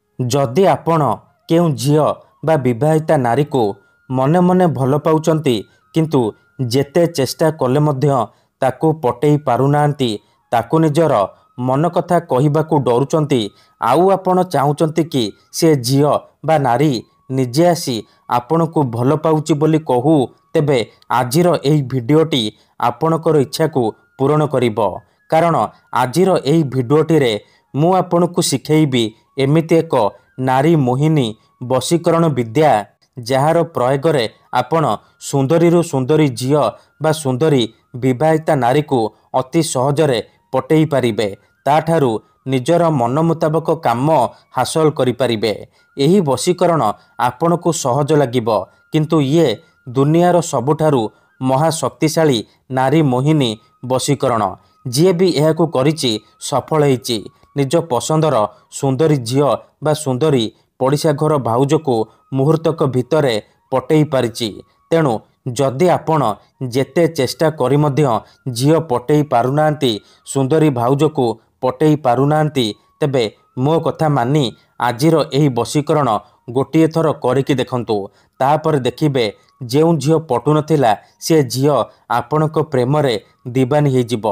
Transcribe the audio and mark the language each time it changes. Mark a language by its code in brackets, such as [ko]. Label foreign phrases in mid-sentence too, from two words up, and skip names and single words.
[or] ଯଦି ଆପଣ କେଉଁ ଝିଅ ବା ବିବାହିତା ନାରୀ କୋ ମନେ ମନେ ଭଲ ପାଉଛନ୍ତି କିନ୍ତୁ ଯେତେ ଚେଷ୍ଟା କଲେ ମଧ୍ୟ ତାକୁ ପଟେଇ ପାରୁନାହାନ୍ତି ତାକୁ ନିଜର ମନ କଥା କହିବାକୁ ଡରୁଛନ୍ତି ଆଉ ଆପଣ ଚାହୁଁଛନ୍ତି କି ସେ ଝିଅ ବା ନାରୀ ନିଜେ ଆସି ଆପଣ କୋ ଭଲ ପାଉଛି ବୋଲି କହୁ ତେବେ ଆଜିର ଏହି ଭିଡିଓଟି ଆପଣଙ୍କର ଇଚ୍ଛା କୋ ପୂରଣ କରିବ। କାରଣ ଆଜିର ଏହି ଭିଡିଓଟି ରେ ମୁ ଆପଣ କୋ ଶିଖେଇବି ଏମିତି ଏକ ନାରୀ ମୋହିନୀ ବଶୀକରଣ ବିଦ୍ୟା ଯାର ପ୍ରୟୋଗ ରେ ଆପଣ ସୁନ୍ଦରୀ ସୁନ୍ଦରୀ ଝିଅ ବା ସୁନ୍ଦରୀ ବିବାହିତା ନାରୀ କୋ ଅତି ସହଜରେ ପଟେଇ ପାରିବେ ତାଠାରୁ ନିଜର ମନ ମୁତାବକ କାମ ହାସଲ କରି ପାରିବେ। ଏହି ବଶୀକରଣ ଆପଣ କୋ ସହଜ ଲାଗିବ କିନ୍ତୁ ଏ ଦୁନିଆର ସବୁଠାରୁ ମହାଶକ୍ତିଶାଳୀ ନାରୀ ମୋହିନୀ ବଶୀକରଣ ଜୀ ଭୀ ୟହ କରିଛି ସଫଳ ହୋଇଛି ନିଜ ପସନ୍ଦର ସୁନ୍ଦରୀ ଝିଅ ବା ସୁନ୍ଦରୀ ପଡ଼ିଶା ଘର ଭାଉଜ କୋ ମୁହୂର୍ତ୍ତକ ଭିତରେ ପଟେଇ ପାରିଛି। ତେଣୁ ଯଦି ଆପଣ ଯେତେ ଚେଷ୍ଟା କରି ମଧ୍ୟ ଝିଅ ପଟେଇ ପାରୁନାହାନ୍ତି ସୁନ୍ଦରୀ ଭାଉଜ କୋ ପଟେଇ ପାରୁନାହାନ୍ତି ତେବେ ମୋ କଥା ମାନି ଆଜିର ଏହି ବଶୀକରଣ ଗୋଟିଏ ଥର କରିକି ଦେଖନ୍ତୁ ତାପରେ ଦେଖିବେ ଯେଉଁ ଝିଅ ପଟୁ ନଥିଲା ସେ ଝିଅ ଆପଣଙ୍କ ପ୍ରେମ ରେ ଦିୱାନୀ ହୋ ଯିବ।